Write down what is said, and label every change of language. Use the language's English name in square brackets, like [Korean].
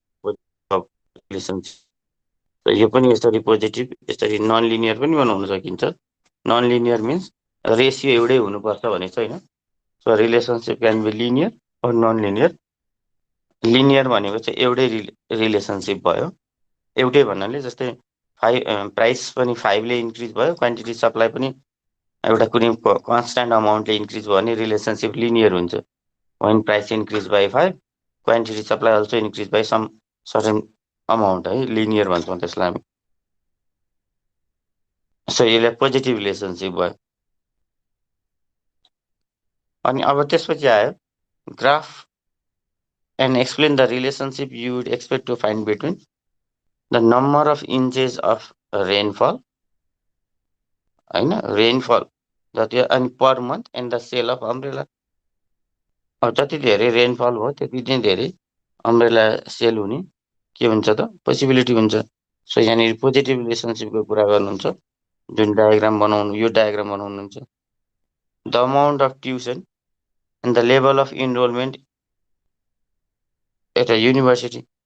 [Nepali] Relationship यो पनि यसरी पोजिटिभ, यसरी नन लिनियर पनि बनाउन सकिन्छ। नन लिनियर मिन्स रेसियो एउटै हुनुपर्छ भन्ने छैन। [English] So relationship can be linear or non linear. [Nepali] Linear भनेको चाहिँ एउटै रिलेसनसिप भयो। एउटै भन्नाले जस्तै प्राइस पनि 5ले इन्क्रिज भयो, क्वान्टिटी सप्लाई पनि एउटा कुनै कन्स्ट्यान्ट अमाउन्टले इन्क्रिज भयो भने रिलेसनसिप लिनियर हुन्छ। [English] when price increase by 5, quantity supply also increase by some certain amount है, [Nepali] लिनियर भन्छौँ त्यसलाई हामी। सो यसले पोजिटिभ रिलेसनसिप भयो। अनि अब त्यसपछि आयो [English] graph and explain the relationship you would expect to find between the number of inches of rainfall [Nepali] होइन, रेनफल जति अनि [English] Per month and the sale of umbrella. [Nepali] अब जति धेरै रेनफल भयो त्यति नै धेरै अम्ब्रेला सेल हुने के हुन्छ त पोसिबिलिटी हुन्छ। सो यहाँनिर पोजिटिभ रिलेसनसिपको कुरा गर्नुहुन्छ। जुन डायग्राम बनाउनु, यो डायग्राम बनाउनुहुन्छ। [English] The amount of tuition and the level of enrolment at a university.